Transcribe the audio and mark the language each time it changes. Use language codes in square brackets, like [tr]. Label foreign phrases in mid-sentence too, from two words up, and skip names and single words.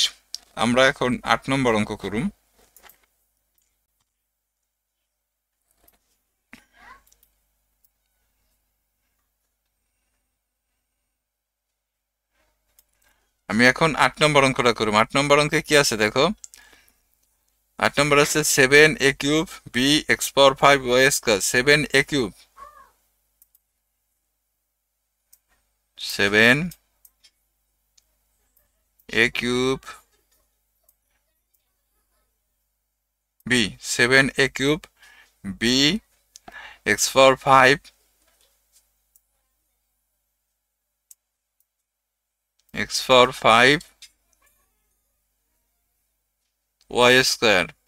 [bn] আমরা এখন 8 নম্বর অঙ্ক করুম। আমি এখন 8 নম্বর অঙ্কটা করুম। 8 নম্বর অঙ্কে কি আছে দেখো, 8 নম্বর আছে 7a³ b(x⁴y²) 7a³, 7a³ b, 7a³ b(x⁴5) x⁴5 y²